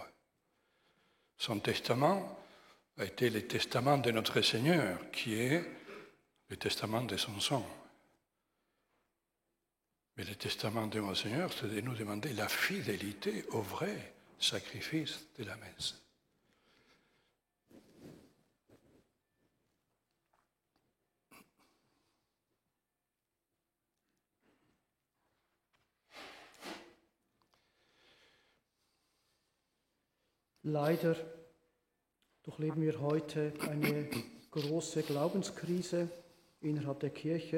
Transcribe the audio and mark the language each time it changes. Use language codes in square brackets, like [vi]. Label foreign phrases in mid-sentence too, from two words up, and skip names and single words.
[fr] Son testament a été le testament de notre Seigneur, qui est le testament de son sang. Mais le testament de Monseigneur, c'est de nous demander la fidélité au vrai sacrifice de la messe. [de] Leider durchleben wir heute eine große Glaubenskrise innerhalb der Kirche.